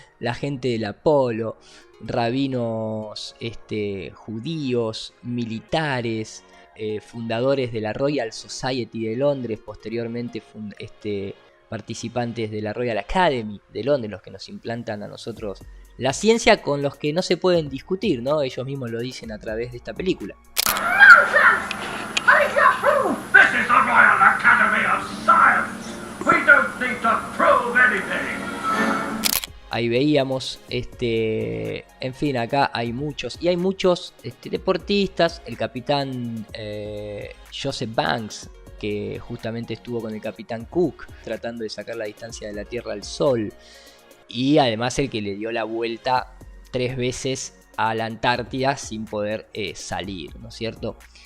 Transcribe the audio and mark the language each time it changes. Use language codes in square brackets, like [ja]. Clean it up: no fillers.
[es] La gente del Apolo, rabinos judíos, militares, fundadores de la Royal Society de Londres, posteriormente participantes de la Royal Academy de Londres, los que nos implantan a nosotros la ciencia, con los que no se pueden discutir, ¿no? Ellos mismos lo dicen a través de esta película. [en] This is the Royal Academy of Science. We don't need to prove anything. [es] Ahí veíamos, en fin, acá hay muchos, y hay muchos deportistas. El capitán Joseph Banks, que justamente estuvo con el capitán Cook tratando de sacar la distancia de la Tierra al Sol, y además el que le dio la vuelta 3 veces a la Antártida sin poder salir, ¿no es cierto?